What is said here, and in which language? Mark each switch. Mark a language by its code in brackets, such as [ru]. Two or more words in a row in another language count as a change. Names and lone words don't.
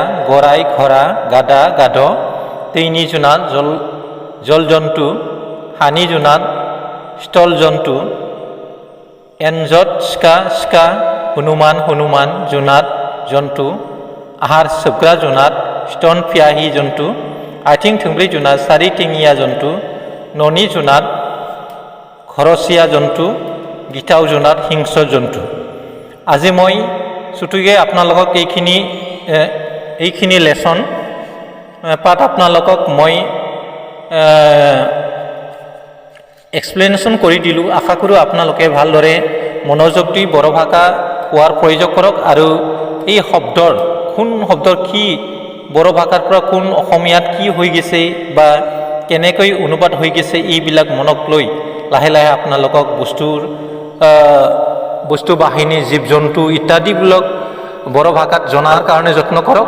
[brx] गराय घोड़ा गादा गाद दैनि जुनाद जल जन्तु हानि जुनाद स्थल जन्तु एन्जर सिका हनुमान जुनाद जन्तु आहार सोबग्रा जुनाद स्तन पियाहि जन्तु आथिं थोंब्रै जुनाद सारिथिङिया जन्तु न'नि जुनाद घरचिया जन्तु गिथाव जुनाद हिंस्र जन्तु। [as] আজি মই ছুটুকে আপোনালোকক এইখিনি লেসন পাঠ আপোনালোকক মই এক্সপ্লেনেশ্যন কৰি দিলোঁ। আশা কৰোঁ আপোনালোকে ভালদৰে মনোযোগ দি বড়ো ভাষা কোৱাৰ প্ৰয়োগ কৰক আৰু এই শব্দৰ কোন শব্দৰ কি বড়ো ভাষাৰ পৰা কোন অসমীয়াত কি হৈ গৈছে বা কেনেকৈ অনুবাদ হৈ গৈছে এইবিলাক মনত লৈ লাহে লাহে আপোনালোকক বস্তু বাহিনী জীৱ জন্তু ইত্যাদিবিলাক বড়ো ভাষাত জনাৰ কাৰণে যত্ন কৰক।